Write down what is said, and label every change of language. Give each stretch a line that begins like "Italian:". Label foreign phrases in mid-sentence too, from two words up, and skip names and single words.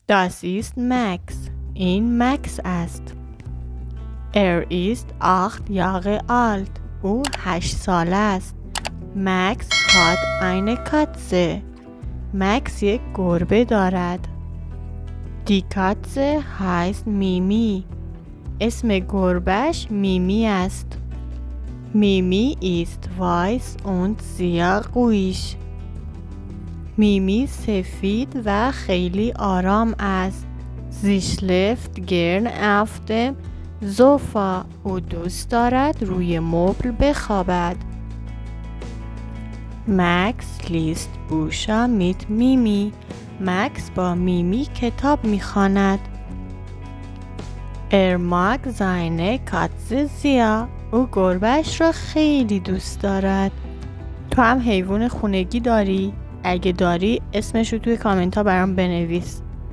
German: Das ist Max.
Persian: این مکس است.
German: ist 8 Jahre alt.
Persian: او 8 ساله است.
German: Max hat eine Katze.
Persian: مکس یک گربه دارد.
German: Die Katze heißt Mimi.
Persian: اسم گربهش میمی است.
German: Mimi ist weiß und sehr ruhig.
Persian: میمی سفید و خیلی آرام است.
German: Sie schläft gern auf dem Sofa.
Persian: او دوست دارد روی مبل بخوابد.
German: Max liest Bücher mit Mimi.
Persian: مکس با میمی کتاب میخواند.
German: mag seine Katze sehr.
Persian: او گربهش را خیلی دوست دارد. تو هم حیوان خونگی داری؟ اگه داری اسمش رو توی کامنت ها برام بنویس.